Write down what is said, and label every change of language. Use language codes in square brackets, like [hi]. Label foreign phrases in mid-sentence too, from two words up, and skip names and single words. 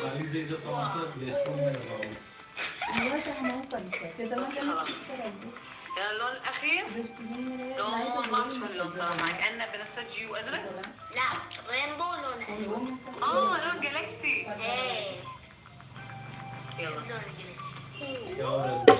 [mr] द्यायचं का मात्र रेस्टरूम मध्ये जावं. [ar] اللون الأخير لون ما بعرف شو اللون صراحة مع كأنه بنفسجي وأزرق. لا رينبو لون اسود. لون جالكسي. ايه يلا. لون جالكسي. [hi] क्या हो रहा है?